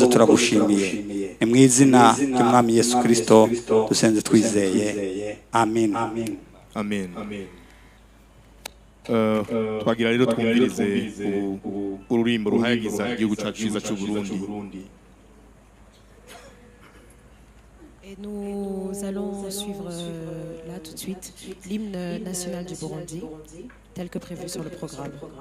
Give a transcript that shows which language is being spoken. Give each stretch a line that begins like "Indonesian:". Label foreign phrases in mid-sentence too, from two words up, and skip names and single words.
Rundi: Turagushimiye ni mu izina ry'Umwami Yesu Kristo dusenze twizeye, amen. Amen. Twagira rero twumvirize ururimbo ruhayagiza igihugu cyacu ciza cy'u Burundi.
French: Et nous allons suivre là tout de suite l'hymne national du Burundi, tel que prévu sur le programme.